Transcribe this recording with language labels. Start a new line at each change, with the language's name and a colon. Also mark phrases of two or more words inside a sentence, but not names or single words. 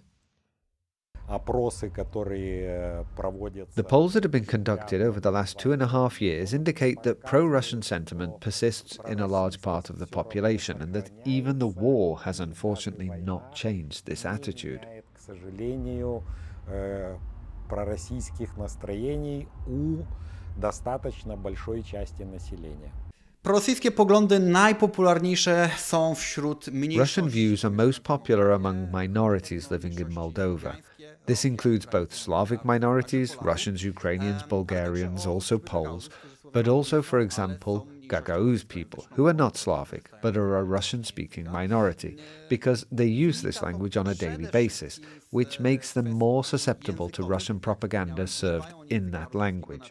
English: The polls that have been conducted over the last 2.5 years indicate that pro-Russian sentiment persists in a large part of the population and that even the war has unfortunately not changed this attitude.
Russian: Пророссийских настроений у достаточно большой части населения.
Polish: Prorosyjskie poglądy najpopularniejsze są wśród mniejszości.
English: Russian views are most popular among minorities living in Moldova. This includes both Slavic minorities, Russians, Ukrainians, Bulgarians, also Poles, but also, for example, Gagauz people, who are not Slavic, but are a Russian-speaking minority, because they use this language on a daily basis, which makes them more susceptible to Russian propaganda served in that language.